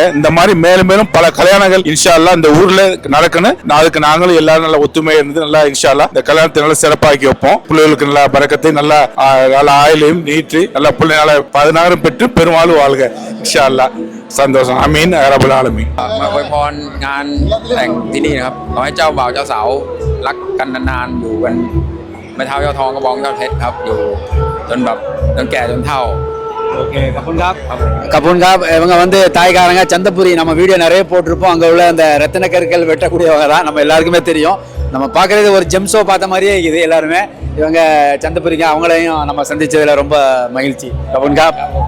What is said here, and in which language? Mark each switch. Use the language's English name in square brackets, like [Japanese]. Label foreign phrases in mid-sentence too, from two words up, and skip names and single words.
[Tamil] இந்த மாதிரி மேலும் மேலும் பல கல்யாணங்கள் [Arabic] إن شاء الله [Tamil] இந்த ஊர்ல நடக்கணும். அதுக்கு நாங்களும் எல்லாரும் நல்லா ஒத்துமையா இருந்து நல்லா [Arabic] إن شاء الله [Tamil] இந்த கல்யாணத்தை நல்லா சிறப்பாக்கி வைப்போம். பிள்ளைகளுக்கு நல்லா பரக்கத்தை, நல்லா ஆயிலையும் நீட்டு, நல்லா பிள்ளை நல்லா 16 பெற்று பெருமாளும் வாழ்க [Arabic] إن شاء الله. சந்தோஷம். آمين يا رب العالمين. [Thai] อวยพรงานแต่งที่นี่นะครับขอให้เจ้าบ่าวเจ้าสาวรักกันนานๆอยู่กันไม่เท่าเจ้าทองกระบองเจ้าเพชรครับอยู่จนแก่จนเฒ่า. [Tamil] ஓகே, கபூன்காப். இவங்க வந்து தாய்காரங்க, சந்தபுரி. நம்ம வீடியோ நிறைய போட்டிருப்போம். அங்கே உள்ள அந்த ரத்தின கற்கள் வெட்டக்கூடியவங்க தான். நம்ம எல்லாருக்குமே தெரியும். நம்ம பார்க்குறது ஒரு [English] gem show [Tamil] பார்த்த மாதிரியே இருக்குது எல்லாருமே. இவங்க சந்தபுரிங்க. அவங்களையும் நம்ம சந்திச்சதுல ரொம்ப மகிழ்ச்சி. கபூன்காப்.